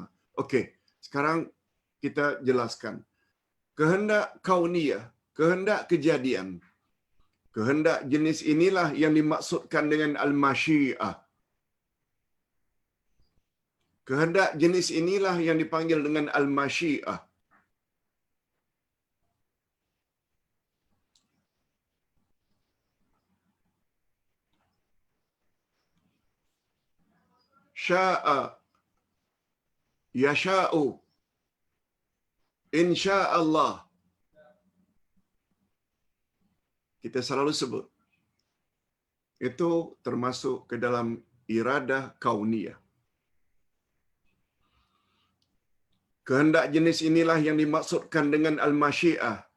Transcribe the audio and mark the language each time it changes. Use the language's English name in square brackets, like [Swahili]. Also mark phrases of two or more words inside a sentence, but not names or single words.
[Malay] Okey, sekarang kita jelaskan. Kehendak kauniyah, kehendak kejadian. Kehendak jenis inilah yang dimaksudkan dengan al-masyiah. Kehendak jenis inilah yang dipanggil dengan al-masyiah. [Arabic] شاء، يشاء، إن شاء الله. [Malay] Kita selalu sebut. Itu termasuk ke dalam iradah kauniyah. Kehendak jenis inilah yang dimaksudkan dengan al-masyiah.